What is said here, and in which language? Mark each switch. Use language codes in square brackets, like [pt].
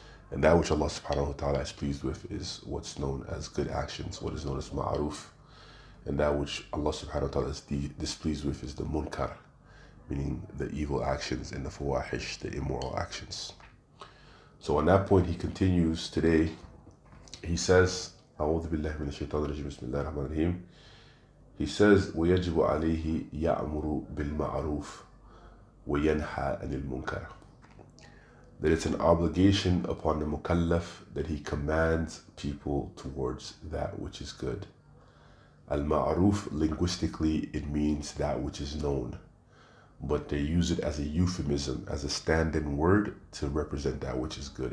[en] And that which Allah subhanahu wa ta'ala is pleased with is what's known as good actions, what is known as ma'aruf. And that which Allah subhanahu wa ta'ala is displeased with is the munkar, meaning the evil actions and the fawahish, the immoral actions. So on that point he continues today. He says, [ar] أعوذ بالله من الشيطان الرجيم بسم الله الرحمن الرحيم. [en] He says, [ar] وَيَجِبُ عَلَيْهِ يَأْمُرُ بِالْمَعْرُوفِ وَيَنْهَى عَنِ الْمُنْكَرِ. [en] That it's an obligation upon the mukallaf that he commands people towards that which is good. Al-ma'ruf, linguistically, it means that which is known, but they use it as a euphemism, as a stand-in word to represent that which is good.